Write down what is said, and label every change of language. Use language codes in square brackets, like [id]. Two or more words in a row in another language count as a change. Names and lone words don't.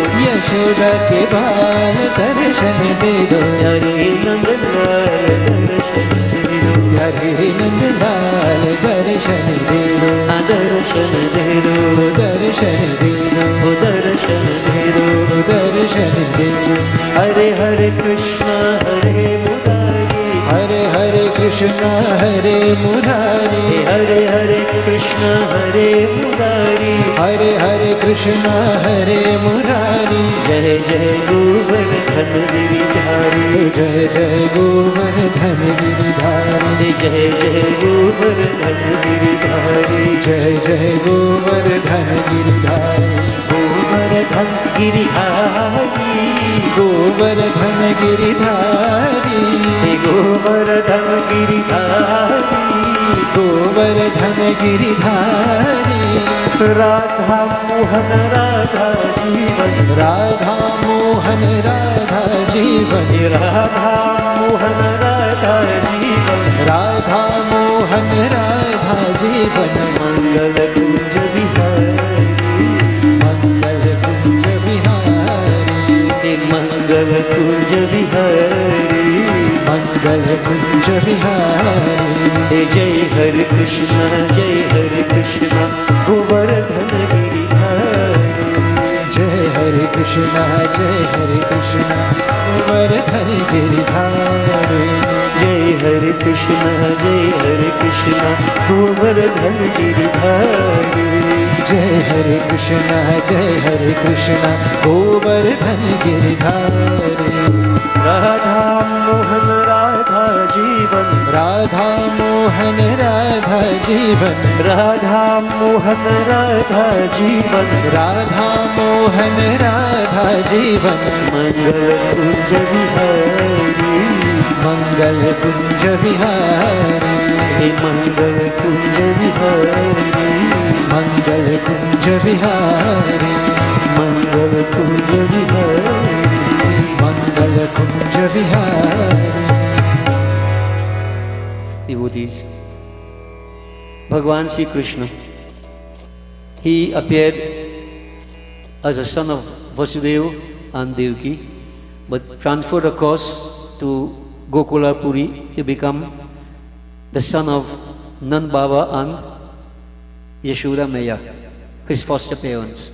[hi] यशोदा के बाल दर्शन दे दो, हरे नंदलाल दर्शन दे दो, हरे नंदलाल दर्शन दे दो, दर्शन दे दो, दर्शन दे दो, दर्शन दे दो, दर्शन दे दो, हरे हरे कृष्ण हरे मुरारी, हरे हरे कृष्ण हरे मुरारी, हरे हरे कृष्ण हरे मुरारी, हरे हरे कृष्ण हरे मुरारी, जय जय गोवर्धन गिरिधारी, जय जय गोवर्धन गिरिधारी, जय जय गोवर्धन गिरिधारी, जय जय गोवर्धन गिरिधारी, गोवर्धन गिरिधारी, गोवर्धन गिरिधारी, गोवर्धन गिरिधारी, गोवर्धन गिरिधारी, राधा मोहन राधा जीवन, राधा मोहन राधा जीवन, राधा मोहन राधा जीवन, राधा मोहन राधा जीवन, मंगल कुंज बिहारी, मंगल कुंज बिहारी, मंगल कुंज बिहारी, मंगल कुंज विहारी। जय हरे कृष्ण गोवर्धन गिरिधारी। जय हरे कृष्ण गोवर्धन गिरिधारी। जय हरे कृष्ण गोवर्धन गिरिधारी। जय हरे कृष्ण गोवर्धन गिरिधारी। राधा मोहन राधा जीवन। राधा मोहन राधा जीवन। राधा मोहन राधा जीवन। राधा मोहन राधा जीवन। मंगल कुंज विहारी। मंगल कुंज विहारी। मंगल कुंज विहारी। मंगल कुंज विहारी। मंगल कुंज विहारी। मंगल कुंज विहारी। [en] Devotees, Bhagavan Sri Krishna, he appeared as a son of Vasudeva and Devaki, but transferred across to Gokula Puri to become the son of Nand Baba and Yashoda Maya, his foster parents.